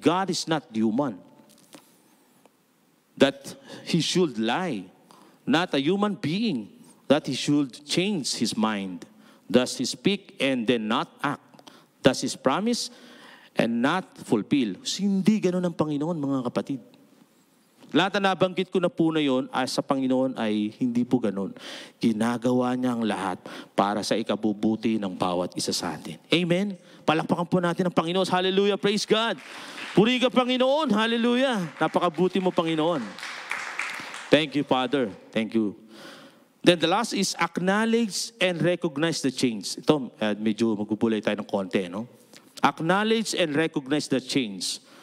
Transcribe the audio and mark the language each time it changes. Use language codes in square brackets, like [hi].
[en] God is not human, that He should lie. Not a human being, that He should change His mind. Does He speak and then not act? Does He promise and not fulfill? [tl] Hindi ganun ang Panginoon, mga kapatid. Lahat na nabanggit ko na po na yun sa Panginoon ay hindi po ganun. Ginagawa niya ang lahat para sa ikabubuti ng bawat isa sa atin. Amen? Palakpakan po natin ang Panginoon. Hallelujah, [en] praise God. [tl] Puri ka, Panginoon. Hallelujah. Napakabuti mo, Panginoon. [en] Thank you, Father. Thank you. Then the last is acknowledge and recognize the change. [tl] Ito, medyo magbubulay tayo ng konti, no? [en] Acknowledge and recognize the change.